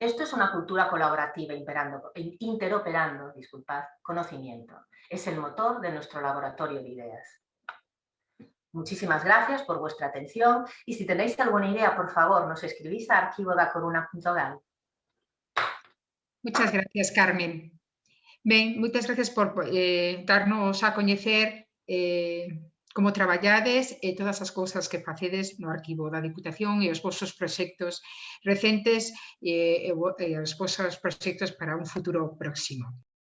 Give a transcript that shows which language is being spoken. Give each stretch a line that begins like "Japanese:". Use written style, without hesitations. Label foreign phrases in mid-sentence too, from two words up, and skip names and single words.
Spanish: Esto es una cultura colaborativa interoperando, conocimiento. Es el motor de nuestro laboratorio de ideas. Muchísimas gracias por vuestra atención y si tenéis alguna idea, por favor, nos escribís a arquivodacoruna.gal. Muchas gracias, Carmen.
Galician: Ben, moitas gracias por darnos a coñecer como traballades e todas as cousas que facedes no arquivo da Diputación e os vosos proxectos recentes e os vosos proxectos para un futuro próximo.